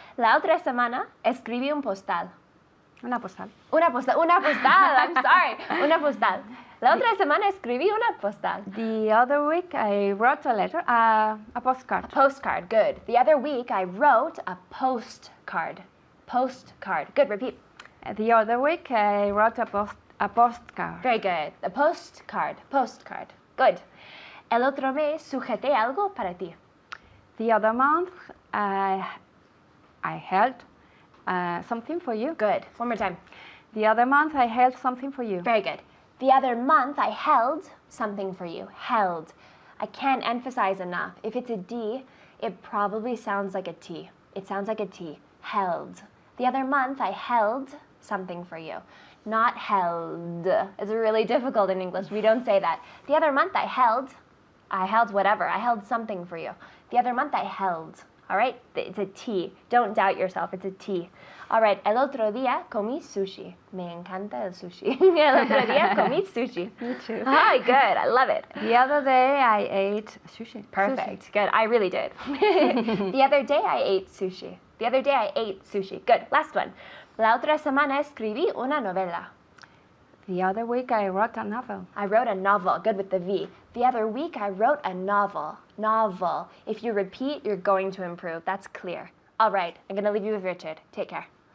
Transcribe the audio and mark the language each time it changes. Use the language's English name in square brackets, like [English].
[Spanish] La otra semana escribí un postal. Una postal. Una postal. [English] I'm sorry. [Spanish] Una postal. La otra semana escribí una postal. [English] The other week I wrote a letter, a postcard. A postcard. Good. The other week I wrote a postcard. Postcard. Good. Repeat. The other week I wrote a postcard. Very good. The postcard. Postcard. Good. [Spanish] El otro mes sujeté algo para ti. [English] The other month I held something for you. Good. One more time. The other month I held something for you. Very good. The other month I held something for you. Held. I can't emphasize enough. If it's a D, it probably sounds like a T. It sounds like a T. Held. The other month I held something for you. Not held. It's really difficult in English. We don't say that. The other month I held whatever. I held something for you. The other month I held. All right? It's a T. Don't doubt yourself. It's a T. All right. [Spanish] El otro día comí sushi. Me encanta el sushi. El otro día comí sushi. [English] Me too. Hi, good. I love it. The other day I ate sushi. Perfect. Good. I really did. The other day I ate sushi. The other day I ate sushi. Good. Last one. [Spanish] La otra semana escribí una novela. [English] The other week I wrote a novel. I wrote a novel. Good with the V. The other week I wrote a novel. Novel. If you repeat, you're going to improve. That's clear. All right. I'm going to leave you with Richard. Take care.